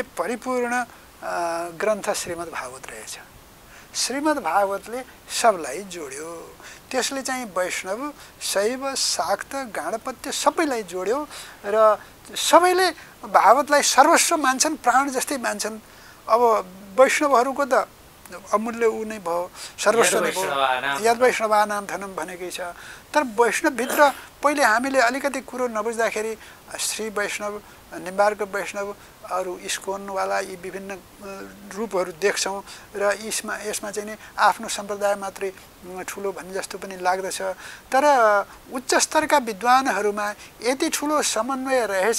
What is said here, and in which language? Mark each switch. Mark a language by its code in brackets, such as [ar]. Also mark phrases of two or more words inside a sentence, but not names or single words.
[ne] परिपूर्ण ग्रन्थ श्रीमद् भागवत रहेछ श्रीमद् भागवतले सबलाई जोड्यो त्यसले चाहिँ वैष्णव शैव शाक्त गाणपत्य सबैलाई जोड्यो र सबैले भागवतलाई सर्वस्व मान्छन् प्राण जस्तै मान्छन् अब वैष्णवहरूको त अमूल्य ऊ नै भयो सर्वस्व नै भयो [sa] यद वैष्णवानाम धनम [ne] भनेकै छ तर वैष्णवभित्र पहिले हामीले अलिकति कुरो नबुझ्दाखेरि श्री वैष्णव निम्बार्क वैष्णव अरू इस्कोनवाला यी विभिन्न रूपहरू देख्छौँ र यसमा चाहिँ नि आफ्नो सम्प्रदाय मात्रै ठुलो भन्ने जस्तो पनि लाग्दछ तर उच्च स्तरका विद्वानहरूमा यति ठुलो समन्वय रहेछ